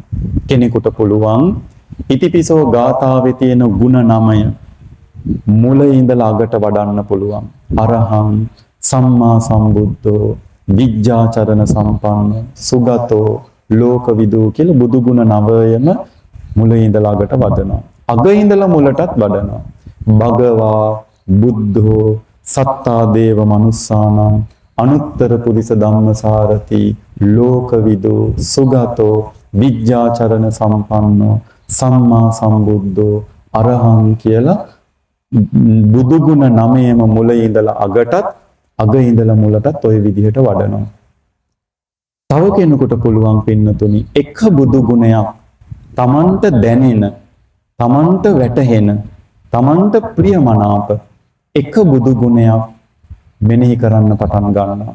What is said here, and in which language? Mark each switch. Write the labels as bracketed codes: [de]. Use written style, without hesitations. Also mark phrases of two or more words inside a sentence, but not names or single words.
[si] කෙනෙකුට පුළුවන් ඉතිපිසෝ ගාථාවේ තියෙන ගුණ 9 මුලින් ඉඳලා අගට වඩන්න පුළුවන්. [pi] අරහං සම්මා සම්බුද්ධෝ විජ්ජාචරණ සම්පන්න සුගතෝ ලෝකවිදු [si] කියලා බුදු ගුණ 9ම මුලින් ඉඳලා අගට වඩනවා. අග ඉඳලා මුලටත් වඩනවා. [pi] භගවා බුද්ධෝ සත්තා දේව මනුස්සානම් අනුත්තර පුරිස ධම්මසාරති ලෝකවිදු සුගතෝ විජ්ජාචරණ සම්පන්නෝ සම්මා සම්බුද්ධෝ අරහං [si] කියලා බුදු ගුණ 9ම මුලින් ඉඳලා අගටත් අග ඉඳලා මුලටත් ওই විදිහට වඩනවා. තව කෙනෙකුට පුළුවන් පින්නතුනි එක බුදු ගුණයක් තමන්ට දැනෙන තමන්ට වැටහෙන තමන්ට ප්‍රියමනාප එක බුදු ගුණයක් මෙනෙහි කරන්න පටන් ගන්නවා.